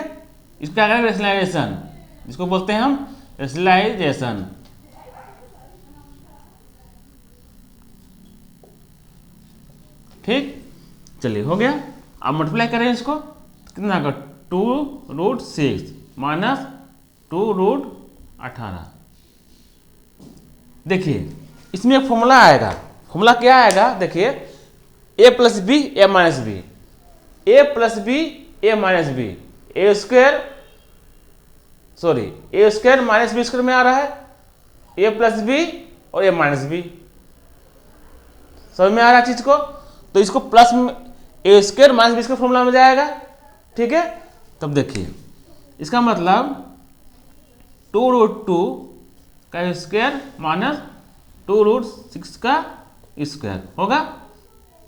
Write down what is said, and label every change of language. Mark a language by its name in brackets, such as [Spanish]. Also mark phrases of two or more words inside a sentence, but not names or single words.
[Hindi] इसको क्या करेंगे रेशनलाइजेशन, इसको बोलते हैं हम रेशनलाइजेशन, ठीक। चलिए हो गया। अब मल्टीप्लाई करें इसको तो कितना होगा 2√6 माइनस 2√18। देखिए इसमें एक फॉर्मूला आएगा। फॉर्मूला क्या आएगा देखिए a + b a - b, a + b a - b, a² - b² में आ रहा है a + b और a - b, समझ में आ रहा है चीज को। तो इसको प्लस a² - b² फॉर्मूला में जाएगा, ठीक है। तब देखिए इसका मतलब 2√2 का स्क्वायर माइनस 2√6 का स्क्वायर होगा,